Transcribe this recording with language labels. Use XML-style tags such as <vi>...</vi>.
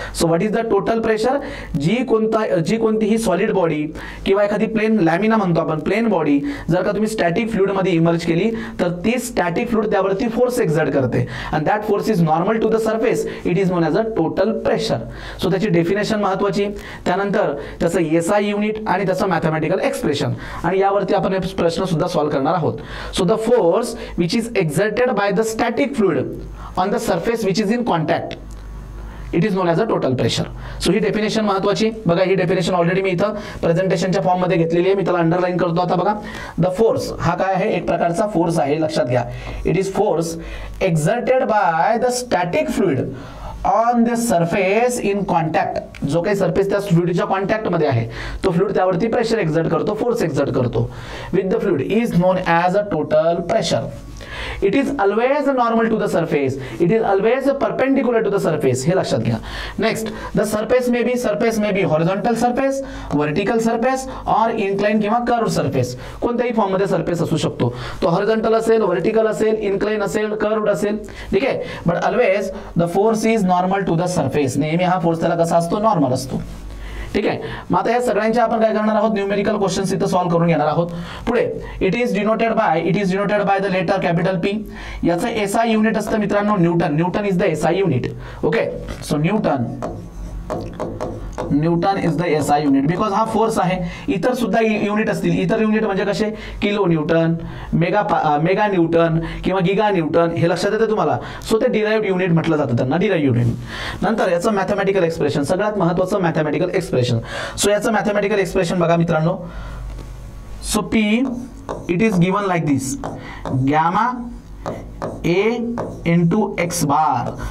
<en>So what is the total pressure?</en> <mr>जी कोणतीही solid body किंवा एखादी प्लेन लॅमिना म्हणतो आपण, प्लेन बॉडी जर का तुम्ही स्टॅटिक फ्लुइड मध्ये इमर्ज केली तर ती स्टॅटिक फ्लुइड त्यावरती फोर्स एक्झर्ट करते</mr> <en>and that force is normal to the surface, it is known as a total pressure.</en> <mr>so त्याची डेफिनेशन महत्त्वाची, त्यानंतर त्याचं एसआय युनिट आणि त्याचं मॅथमॅटिकल एक्सप्रेशन, आणि यावरती आपण हे प्रश्न सुद्धा सॉल्व्ह करणार आहोत।</mr> <en>So the force which is exerted by the static fluid on the surface which is in contact, it is known as a total pressure.</en> <mr>So he definition महत्त्वाची बघा। ही डेफिनेशन ऑलरेडी मी इथं प्रेझेंटेशनच्या फॉर्म मध्ये घेतलेली आहे, मी त्याला underline करतो। आता बघा, द फोर्स हा काय आहे? एक प्रकारचा फोर्स आहे, लक्षात घ्या।</mr> <en>It is force exerted by the static fluid on the surface in contact.</en> <mr>जो काही सरफेस त्या फ्लुइडच्या कॉन्टॅक्ट मध्ये आहे, तो फ्लुइड त्यावरती प्रेशर एक्झर्ट करतो, फोर्स एक्झर्ट करतो।</mr> <en>With the fluid is known as a total pressure. It is always normal to the surface. It is always perpendicular to the surface.</en> <mr>हे लक्षात घ्या।</mr> <en>Next, the surface may be horizontal surface, vertical surface or inclined</en> <mr>किंवा</mr> <en>curved surface.</en> <mr>कोणत्याही form मध्ये surface असू शकतो। तो horizontal असेल, वर्टिकल असेल, इन्क्लाइन असेल, कर्व्ड असेल, ठीक आहे।</mr> <en>But always the force is normal to the surface.</en> <mr>नेहमी हा फोर्स त्याला कसा असतो? नॉर्मल असतो, ठीक आहे। मग आता या सगळ्यांचे आपण काय करणार आहोत? न्यूमेरिकल क्वेश्चन्स इथे सॉल्व्ह करून घेणार आहोत। पुढे</mr> <en>It is denoted by the letter capital P.</en> <mr>याचं एसआय युनिट असतं मित्रांनो</mr> <en>Newton is the SI unit. Okay, so Newton is the SI unit, because</en> <mr>हा फोर्स आहे। इतर सुद्धा युनिट असतील। इतर युनिट म्हणजे कसे? किलो न्यूटन, मेगा न्यूटन किंवा गिगा न्यूटन, हे लक्षात येते तुम्हाला। सो ते डिराइव्ड युनिट म्हटलं जातं त्यांना, डिराइव्ड युनिट। नंतर याचं मॅथमॅटिकल एक्सप्रेशन, सगळ्यात महत्त्वाचं मॅथमॅटिकल एक्सप्रेशन। सो याचं मॅथमॅटिकल एक्सप्रेशन बघा मित्रांनो।</mr> <en>So P it is given like this, gamma A into X bar.</en>